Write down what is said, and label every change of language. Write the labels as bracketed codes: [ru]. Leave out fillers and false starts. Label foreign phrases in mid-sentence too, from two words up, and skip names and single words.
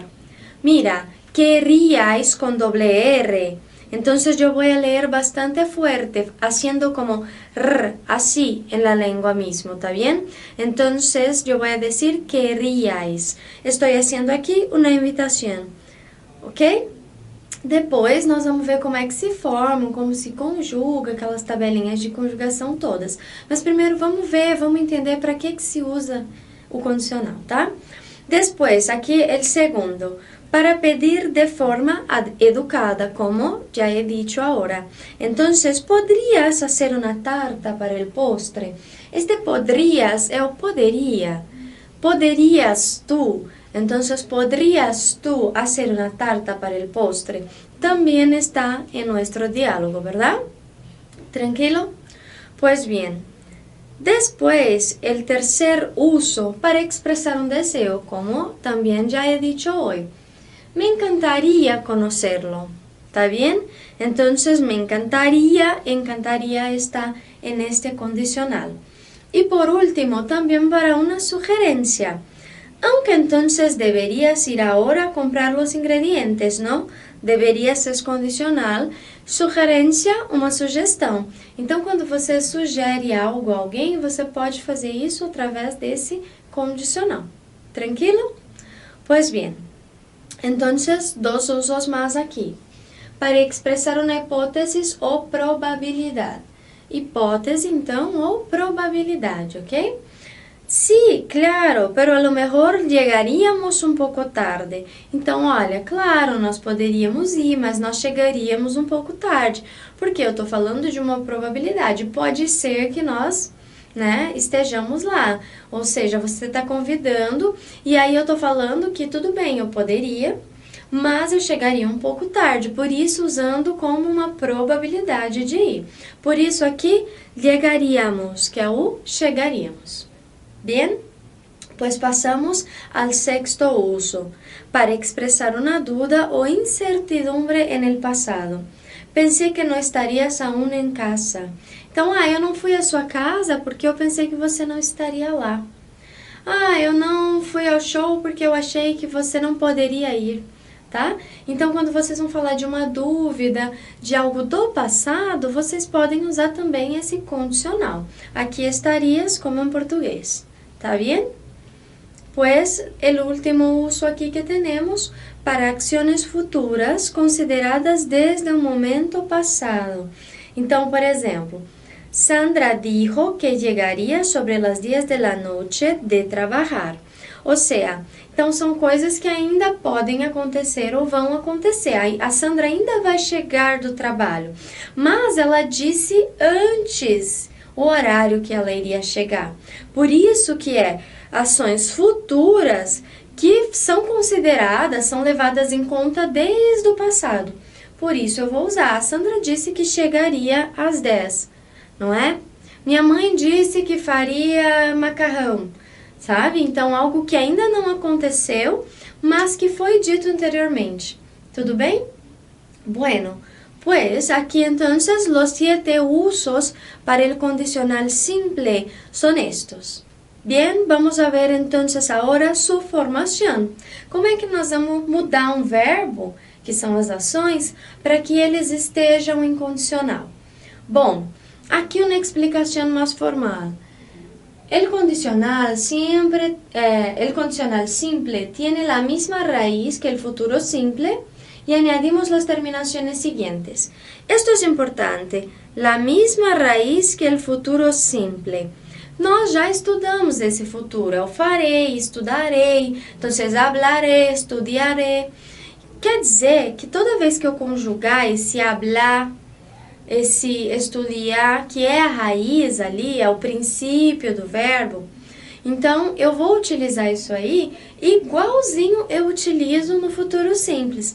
[es] Mira, querríais con doble R. Entonces yo voy a leer bastante fuerte, haciendo como r, así en la lengua mismo, ¿está bien? Entonces yo voy a decir querríais. Estoy haciendo aquí una invitación, ¿ok? [pt] Depois nós vamos ver como é que se formam, como se conjuga, aquelas tabelinhas de conjugação todas. Mas primeiro vamos ver, vamos entender para que se usa o condicional, tá? [es] Después, aquí el segundo, para pedir de forma educada, como ya he dicho ahora. Entonces, ¿podrías hacer una tarta para el postre? [pt] Este podrías é o poderia. Poderias tu [es] Entonces, ¿podrías tú hacer una tarta para el postre? También está en nuestro diálogo, ¿verdad? ¿Tranquilo? Pues bien, después el tercer uso para expresar un deseo, como también ya he dicho hoy. Me encantaría conocerlo. ¿Está bien? Entonces, me encantaría está en este condicional. Y por último, también para una sugerencia. Aunque entonces deverías ir ahora a comprar los ingredientes, ¿no? Deverías es condicional, [pt] sugerência, uma sugestão. Então, quando você sugere algo a alguém, você pode fazer isso através desse condicional. Tranquilo? [es] Pues bien, entonces, dos usos más aquí. [pt] Para expressar uma hipótese ou probabilidade. Hipótese, então, ou probabilidade, ok? [es] Sí, claro, pero a lo mejor llegaríamos [pt] um pouco tarde. Então, olha, claro, nós poderíamos ir, mas nós chegaríamos um pouco tarde. Porque eu estou falando de uma probabilidade. Pode ser que nós, estejamos lá. Ou seja, você está convidando e aí eu estou falando que tudo bem, eu poderia, mas eu chegaria um pouco tarde. Por isso, usando como uma probabilidade de ir. Por isso, aqui, llegaríamos, que é o chegaríamos. [es] Bien, pues pasamos al sexto uso, para expresar una duda o incertidumbre en el pasado. [pt] Pensei que não estarias aún em casa. Então, eu não fui à sua casa porque eu pensei que você não estaria lá. Eu não fui ao show porque eu achei que você não poderia ir, tá? Então, quando vocês vão falar de uma dúvida, de algo do passado, vocês podem usar também esse condicional. Aqui estarias como em português. [es] ¿Está bien? Pues el último uso aquí que tenemos para acciones futuras consideradas desde un momento pasado. [pt] Então, por exemplo, [es] Sandra dijo que llegaría sobre las 10 de la noche de trabajar. [pt] Ou seja, então são coisas que ainda podem acontecer ou vão acontecer. A Sandra ainda vai chegar do trabalho, mas ela disse antes o horário que ela iria chegar. Por isso que ações futuras que são consideradas, são levadas em conta desde o passado. Por isso eu vou usar. A Sandra disse que chegaria às 10, não é? Minha mãe disse que faria macarrão, sabe? Então, algo que ainda não aconteceu, mas que foi dito anteriormente. Tudo bem? [es] Bueno, pues aquí entonces los 7 usos para el condicional simple son estos. Bien, vamos a ver entonces ahora su formación. [pt] Como é que nós vamos mudar um verbo, que são as ações, para que eles estejam em condicional? Bom, aqui uma explicação mais formal. [es] El condicional simple tiene la misma raíz que el futuro simple y añadimos las terminaciones siguientes. Esto es importante, la misma raíz que el futuro simple. [pt] Nós já estudamos esse futuro, eu farei, estudarei, então [es] hablaré, estudiaré. [pt] Quer dizer que toda vez que eu conjugar esse hablar, esse estudiar, que é a raiz ali, é o princípio do verbo, então eu vou utilizar isso aí igualzinho eu utilizo no futuro simples.